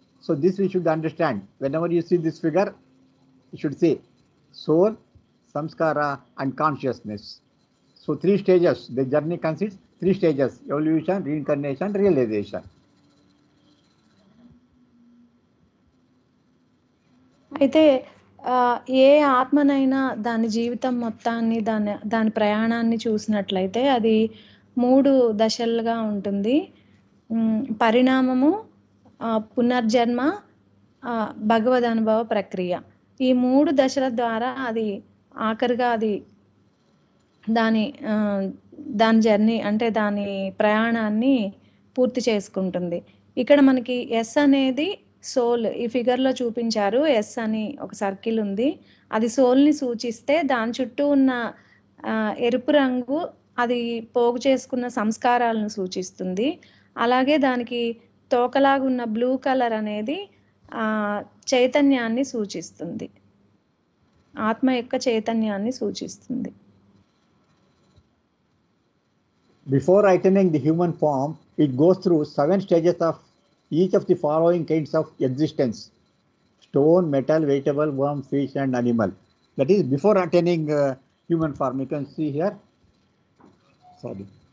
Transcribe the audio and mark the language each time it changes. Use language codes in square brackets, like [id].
[en] So this we should understand. Whenever you see this figure, you should say soul, samskara, and consciousness. So three stages. The journey consists three stages: evolution, reincarnation, realization. [te] అయితే ఏ ఆత్మనైనా దాని జీవితం మొత్తాన్ని దాని ప్రయాణాన్ని చూసినట్లయితే అది 3 దశలుగా ఉంటుంది. పరిణామము, పునర్జన్మ, భగవద్ అనుభవ ప్రక్రియ. ఈ 3 దశల ద్వారా అది ఆఖరిగా అది దాని జర్నీ అంటే దాని ప్రయాణాన్ని పూర్తి చేసుకుంటుంది. ఇక్కడ మనకి ఎస్ అనేది సోల్, ఈ ఫిగర్లో చూపించారు. ఎస్ అని ఒక సర్కిల్ ఉంది, అది సోల్ని సూచిస్తే దాని చుట్టూ ఉన్న ఎరుపు రంగు అది పోగు చేసుకున్న సంస్కారాలను సూచిస్తుంది. అలాగే దానికి తోకలాగున్న బ్లూ కలర్ అనేది చైతన్యాన్ని సూచిస్తుంది, ఆత్మ యొక్క చైతన్యాన్ని సూచిస్తుంది. [en] Before attaining the human form, it goes through 7 stages of each of the following kinds of existence: stone, metal, vegetable, worm, fish, and animal. That is before attaining human form. You can see here. Sorry.